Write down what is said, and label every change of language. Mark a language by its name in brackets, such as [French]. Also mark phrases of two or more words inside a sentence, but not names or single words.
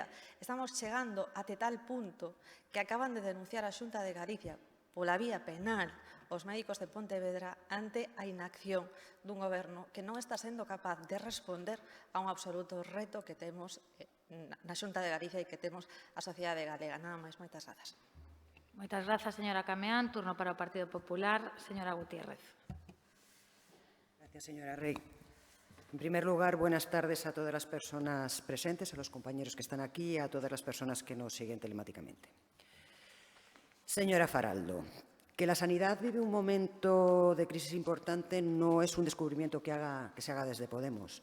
[Galician] Estamos chegando até tal punto que acaban de denunciar a Xunta de Galicia pola vía penal os médicos de Pontevedra ante a inacción dun goberno que non está sendo capaz de responder a un absoluto reto que temos na Xunta de Galicia e que temos a sociedade galega. Nada máis, moitas grazas. Moitas grazas, señora Cameán. Turno para o Partido Popular. Señora Gutiérrez. [Spanish] Gracias, señora Rey. En primer lugar, buenas tardes a todas las personas presentes, a los compañeros que están aquí y a todas las personas que nos siguen telemáticamente. Señora Faraldo, que la sanidad vive un momento de crisis importante no es un descubrimiento que se haga desde Podemos.